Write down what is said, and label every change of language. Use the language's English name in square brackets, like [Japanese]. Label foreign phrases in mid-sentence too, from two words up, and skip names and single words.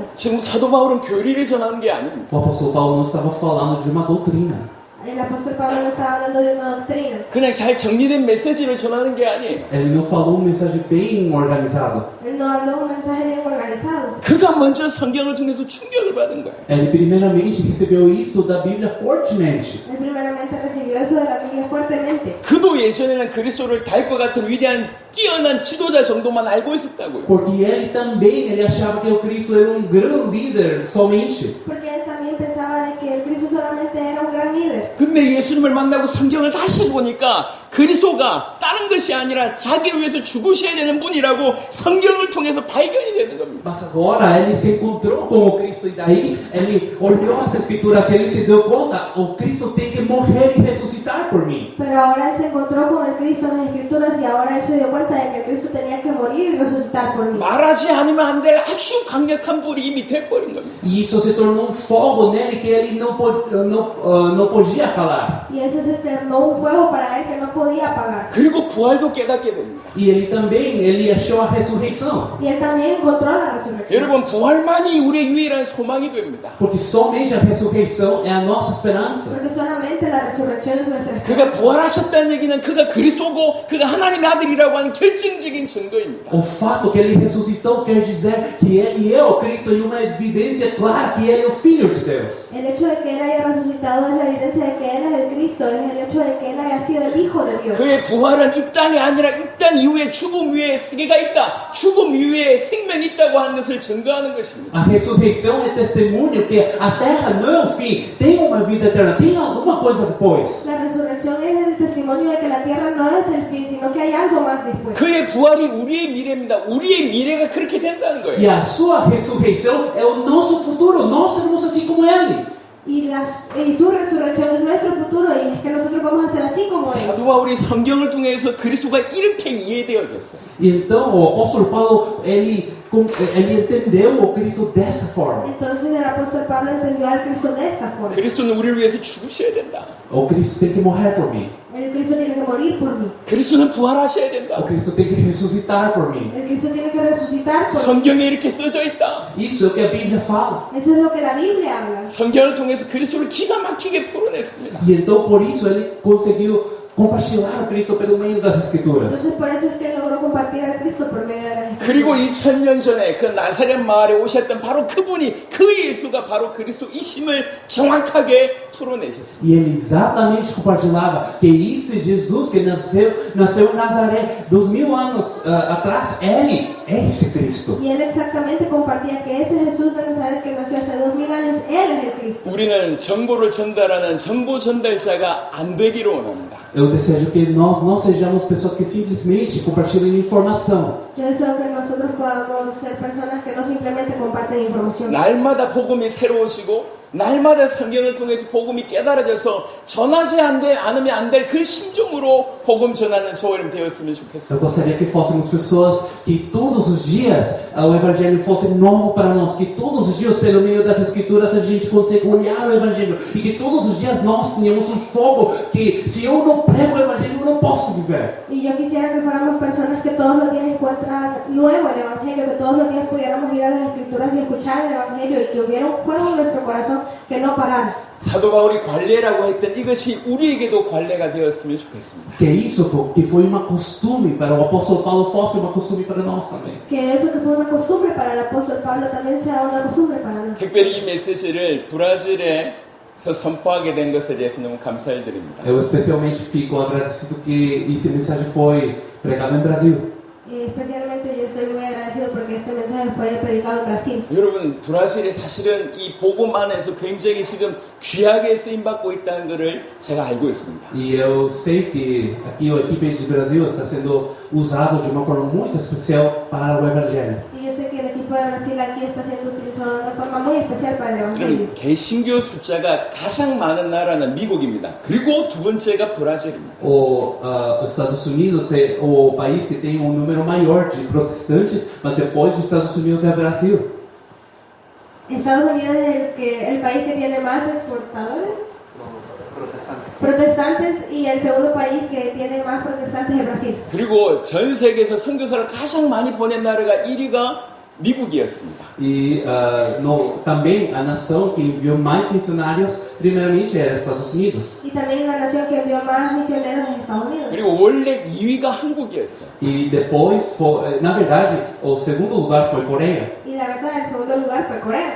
[Korean] 지금 사도 바울은 교리를 전하는 게 아닙니다. [Portuguese] O apóstolo Paulo não estava falando de uma doutrina. [Spanish] El apóstol Pablo no estaba hablando de una doctrina. [Korean] 그냥 잘 정리된 메시지를 전하는 게 아니에요. [Portuguese] Ele não falou mensagem bem organizado. [Spanish] Él no habló un mensaje bien organizado. [Korean] 그가 먼저 성경을 통해서 충격을 받은 거예요. [Portuguese] Ele primeiramente recebeu isso da Bíblia fortemente. [Spanish] Él primeramente recibió eso de la Biblia fuertemente. [Korean] 그도 예전에는 그리스도를 달 것 같은 위대한 뛰어난 지도자 정도만 알고 있었다고요. [Portuguese] Porque ele também, ele achava que o Cristo era um grande líder somente. [Spanish] Porque él también pensaba de que el Cristo solamente era un gran líder. [Korean] 근데 예수님을 만나고 성경을 다시 보니까 그리스도가 다른 것이 아니라 자기를 위해서 죽으셔야 되는 분이라고 성경을 통해서 발견이 되는 겁니다. [Portuguese] Mas agora ele se encontrou com o Cristo e daí ele olhou as escrituras e ele se deu conta, o Cristo tem que morrer e ressuscitar por mim. [Spanish] Pero ahora él se encontró con el Cristo en las Escrituras y ahora él se dio cuenta de que el Cristo tenía que morir y resucitar por mí. [Korean] 말하지 않으면 안 될 아주 강력한 불이 이미 돼버린 겁니다. [Portuguese] E isso se tornou um fogo nele que ele não podia calar. [Spanish] Y eso se tornó un fuego para él que no podía apagar. [Korean] 그리고 부활도 깨닫게 됩니다. [Portuguese] E ele também, ele achou a ressurreição. [Spanish] Y él también encontró la resurrección. [Korean] 여러분 부활만이 우리의 유일한 소망이 됩니다. [Portuguese] Porque somente a ressurreição é a nossa esperança. [Spanish] Porque solamente la resurrección es nuestra [Korean] 그가 [Spanish] esperanza. [Korean] 부활하셨다는 얘기는 그가 그리스도고 그가 하나님의 아들이라고 하는 결정적인 증거입니다. [Portuguese] O fato que ele ressuscitou quer dizer que ele é o Cristo e uma evidência clara que ele é o Filho de Deus. [Spanish] El hecho de que él haya resucitado es la evidencia de que él es el Cristo, es el hecho de que él haya sido el Hijo de Dios. [Korean] 그의 부활은 이 땅이 아니라 이 땅 이후에 죽음 위에 세계가 있다. 죽음 이후에 생명이 있다고 하는 것을 증거하는 것입니다. [Portuguese] A ressurreição é testemunho que a terra não é o fim, tem uma vida eterna, tem alguma coisa depois. [Spanish] La resurrección es el testimonio de que la tierra no es el fin, sino que hay algo más después. [Korean] 그의 부활이 우리의 미래입니다. 우리의 미래가 그렇게 된다는 거예요. [Portuguese] E a sua ressurreição é o nosso futuro, nós seremos assim como ele. [Spanish] Y su resurrección es nuestro futuro y es que nosotros vamos a ser así como él. [Korean] 사도 바울이 성경을 통해서 그리스도가 이렇게 이해되어졌어요. [Portuguese] Então o apóstolo Paulo, ele entendeu o Cristo dessa forma. [Spanish] Entonces el apóstol Pablo entendió al Cristo de esta forma. [Korean] 그리스도는 우리를 위해서 죽으셔야 된다. [Portuguese] O Cristo tem que morrer por mim. [Spanish] El Cristo tiene que morir por mí. [Korean] 그리스도는 부활하셔야 된다. [Portuguese] O Cristo tem que ressuscitar por mim. [Spanish] El Cristo tiene que resucitar por mí. [Korean] 성경에 이렇게 써져 있다. [Portuguese] Isso é o que a Bíblia fala. [Spanish] Eso es lo que la Biblia habla. [Korean] 성경을 통해서 그리스도를 기가 막히게 풀어냈습니다. [Portuguese] E então por isso ele conseguiu compartilhar o Cristo pelo meio das Escrituras. [Spanish] Entonces por eso es que él logró compartir al Cristo por medio de la [Korean] 그리고 [Spanish] Escritura. [Korean] 2000년 전에 그 나사렛 마을에 오셨던 바로 그분이 그 예수가 바로 그리스도이심을 정확하게 풀어내셨습니다. [Portuguese] E ele exatamente compartilhava que esse Jesus que nasceu em Nazaré 2000 anos atrás, ele ese Cristo. [Spanish] Y él exactamente compartía que ese Jesús de Nazaret que nació hace 2000 años, él es el Cristo. [Korean] 우리는 정보를 전달하는 정보 전달자가 안 되기를 원합니다. [Portuguese] Eu desejo que nós não sejamos pessoas que simplesmente compartilhem informação. [Spanish] Yo deseo que nosotros podamos ser personas que no simplemente comparten información. [Korean] 날마다 복음이 새로우시고 날마다 성경을 통해서 복음이 깨달아져서 전하지 않으면 안 될 그 심정으로 복음 전하는 저와 되었으면 [Portuguese] Eu [Korean] 좋겠습니다. [Portuguese] gostaria que fôssemos pessoas que todos os dias o Evangelho fosse novo para nós, que todos os dias, pelo meio das Escrituras, a gente consiga olhar o Evangelho e que todos os dias nós tenhamos um fogo que, se eu não prego o Evangelho, eu não posso viver. [Spanish] Y yo quisiera que fuéramos personas que todos los días encuentran nuevo el Evangelio, que todos los días pudiéramos ir a las Escrituras y escuchar el Evangelio y que hubiera un fuego en nuestro corazón que no parara. [Korean] 사도 바울이 관례라고 했던 이것이 우리에게도 관례가 되었으면 좋겠습니다. [Portuguese] Que isso que foi uma costume para o apóstolo Paulo fosse uma costume para nós também. [Spanish] Que eso que fue una costumbre para el apóstol Pablo también sea una costumbre para nosotros. [Korean] 특별히 이 메시지를 브라질에서 선포하게 된 것에 대해서 너무 감사를 드립니다. [Portuguese] Eu especialmente fico agradecido que essa mensagem foi pregada em Brasil. [Spanish] Y especialmente yo estoy muy agradecido porque este mensaje fue predicado en Brasil. [Korean] 여러분, 브라질이 사실은 이 복음 안에서 굉장히 지금 귀하게 쓰임받고 있다는 것을 제가 알고 있습니다. [Portuguese] E eu sei que aqui a equipe de Brasil está sendo usado de uma forma muito especial para o Evangelho. [Spanish] Y yo sé que el equipo de Brasil aquí está siendo utilizado de una forma muy especial para el Evangelio. [Korean] 여러분, 개신교 숫자가 가장 많은 나라는 미국입니다. 그리고 두 번째가 브라질입니다. [Portuguese] Os Estados Unidos é o país que tem um número maior de protestantes, mas depois dos Estados Unidos é o Brasil. [Spanish] Estados Unidos es el país que tiene más exportadores, protestantes, y el segundo país que tiene más protestantes es Brasil. [Korean] 그리고 전 세계에서 선교사를 가장 많이 보낸 나라가 1위가 미국이었습니다. [Portuguese] E também a nação que enviou mais missionários, primeiramente era Estados Unidos. [Spanish] Y también la nación que envió más misioneros es Estados Unidos. [Korean] 그리고 원래 2위가 한국이었어요. [Portuguese] E depois, na verdade, o segundo lugar foi Coreia. [Spanish] Y la verdad, el segundo lugar fue Corea.